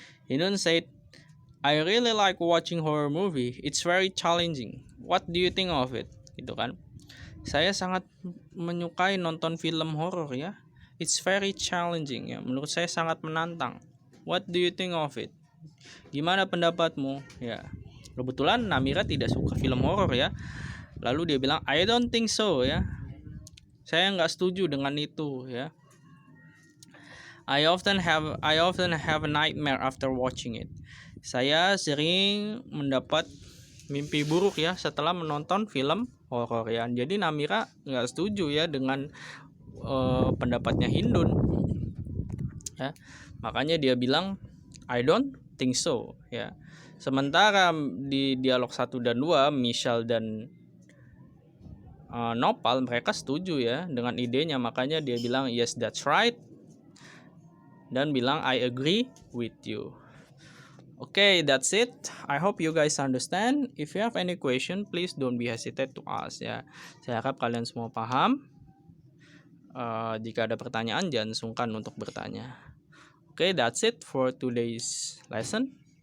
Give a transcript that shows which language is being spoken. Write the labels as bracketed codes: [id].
[en] Hindun said, "I really like watching horror movie. It's very challenging. What do you think of it?" [id] Gitu kan. Saya sangat menyukai nonton film horor ya. [en] It's very challenging ya. [id] Menurut saya sangat menantang. [en] What do you think of it? [id] Gimana pendapatmu? [en] Ya. [id] Kebetulan Namira tidak suka film horor ya. Lalu dia bilang, [en] "I don't think so" [id] ya. Saya nggak setuju dengan itu ya. [en] I often have a nightmare after watching it. [id] Saya sering mendapat mimpi buruk ya setelah menonton film horor ya. Jadi Namira nggak setuju ya dengan pendapatnya Hindun ya. Makanya dia bilang [en] I don't think so [id] ya. Sementara di dialog 1 dan 2 Michelle dan Nopal mereka setuju ya dengan idenya. Makanya dia bilang [en] yes that's right dan bilang I agree with you. Okay, that's it. I hope you guys understand. If you have any question, please don't be hesitate to ask ya. [id] Saya harap kalian semua paham. Jika ada pertanyaan, jangan sungkan untuk bertanya. [en] Okay, that's it for today's lesson.